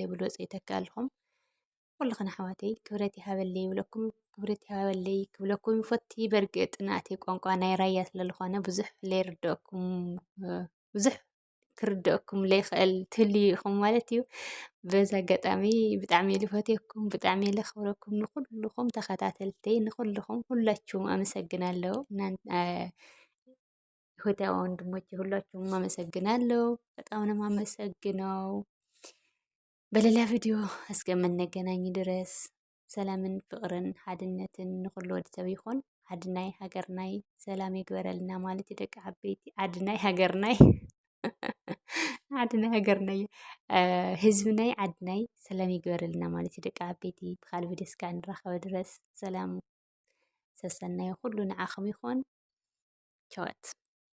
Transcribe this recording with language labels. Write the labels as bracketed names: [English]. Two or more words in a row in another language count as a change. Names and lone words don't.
[Tigrinya] ብል ወፂ ይተካልኩም ኩልኽን ኣሕዋተይ ክብረት ይሃበለይ ይብለኩም ክብረት ይሃበለይ ክብለኩም ይፈቲ። በርግጥ ናተይ ቋንቋ ናይ ራያ ስለዝኾነ ብዙሕ ለይርድአኩም ብዙሕ ክርድአኩም ለይኽእል ትህልዩ ኢኹም ማለት እዩ። በዚ ኣጋጣሚ ብጣዕሚ እየ ዝፈትየኩም ብጣዕሚ እየ ዘኽብረኩም ንኩልኩም ተኸታተልተይ ንኩልኩም [Amharic] ሁላችሁም ኣመሰግናለሁ። እህታዊ ወንድሞቼ ሁላችሁም አመሰግናለሁ። በጣም ነው የማመሰግነው። በሌላ ቪዲዮ እስከምንገናኝ ድረስ [Tigrinya] ሰላምን ፍቅርን ሓድነትን ንኩሉ ወዲ ሰብ ይኹን። ዓድናይ ሃገርናይ ሰላም ይግበረልና ማለት እዩ ደቂ ዓበይቲ። ዓድናይ ሃገርናይ ዓድናይ ሃገርናይ ህዝብናይ ዓድናይ ሰላም ይግበረልና ማለት እዩ ደቂ ዓበይቲ። ብካልእ ቪድዮ እስካዕ እንራኸብ ድረስ ሰላም ሰሰናይ ኩሉ ንዓኹም ይኹን። ቸወት